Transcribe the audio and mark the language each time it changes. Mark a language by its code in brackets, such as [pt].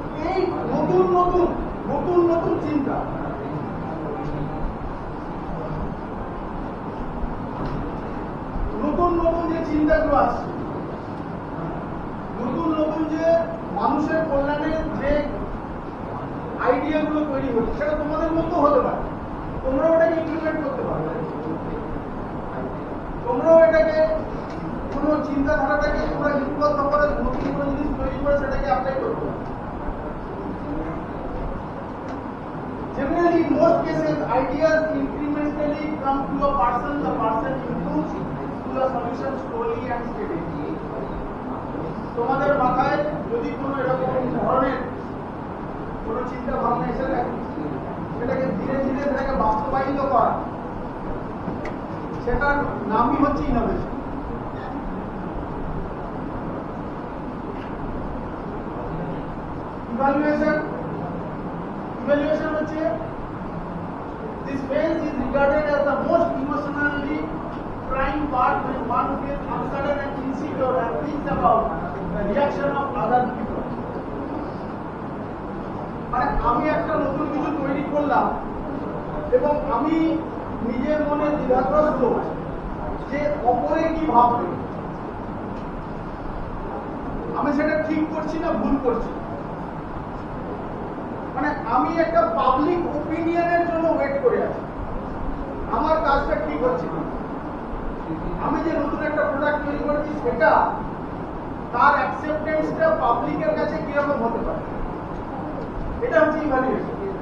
[bn] এই নতুন নতুন চিন্তা, নতুন যে চিন্তাগুলো আসছে, নতুন যে মানুষের কল্যাণে যে আইডিয়াগুলো তৈরি হচ্ছে, সেটা তোমাদের মধ্যেও হতে পারে, তোমরাও এটাকে ইমপ্লিমেন্ট করতে পারবে, তোমরাও এটাকে কোনো চিন্তাধারাটাকে তোমরা লিপিবদ্ধ করে নতুন কোনো জিনিস তৈরি করে সেটাকে অ্যাপ্লাই করতে পারবে। [en] Generally, in most cases, ideas incrementally come to a person, the person improves to the solution slowly and steadily. [bn] তোমাদের মাথায় যদি কোনো এরকম ধরনের কোনো চিন্তা ভাবনা এসে থাকে, সেটাকে ধীরে ধীরে সেটাকে বাস্তবায়িত করা, সেটার নামই হচ্ছে ইনোভেশন। [en] Evaluation [bn] হচ্ছে [en] this phase is regarded as the most emotionally trying part when one feels uncertain and insecure and thinks about the reaction of other people. [bn] মানে আমি একটা নতুন কিছু তৈরি করলাম এবং আমি নিজের মনে দ্বিধাগ্রস্ত যে অপরে কি ভাববে, আমি সেটা ঠিক করছি না ভুল করছি, মানে আমি একটা পাবলিক ওপিনিয়নের জন্য ওয়েট করে আছি, আমার কাজটা ঠিক হচ্ছে না, আমি যে নতুন একটা প্রোডাক্ট তৈরি করেছি সেটা তার অ্যাকসেপ্টেন্সটা পাবলিকের কাছে কিরকম হতে পারে, এটা হচ্ছে ইভালুয়েশন।